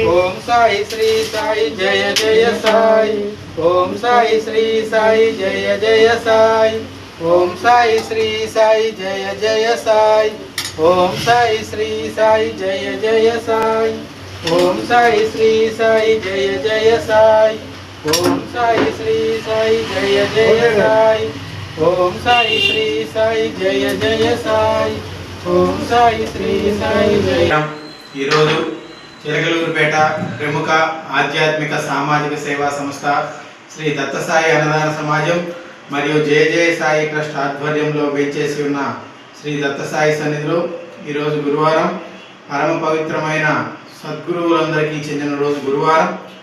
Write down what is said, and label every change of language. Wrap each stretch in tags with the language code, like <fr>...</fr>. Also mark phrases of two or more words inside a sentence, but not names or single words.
<hi>ओम साई श्री साई जय जय साई, ओम साई श्री साई जय जय साई, ओम साई श्री साई जय जय साई, ओम साई श्री साई जय जय साई, ओम साई श्री साई जय जय साई, ओम साई श्री साई जय जय साई, ओम साई श्री साई जय जय साई, ओम साई श्री साई जय।</hi> <te>ఈరోజు చిలకలూరుపేట ప్రముఖ ఆధ్యాత్మిక సామాజిక సేవా సంస్థ శ్రీ దత్త సాయి అన్నదాన సమాజం మరియు జయ జయ సాయి ట్రస్ట్ ఆధ్వర్యంలో వేచేసి ఉన్న శ్రీ దత్త సాయి సన్నిధిలో ఈరోజు గురువారం పరమ పవిత్రమైన సద్గురువులందరికీ చెందిన రోజు గురువారం.</te>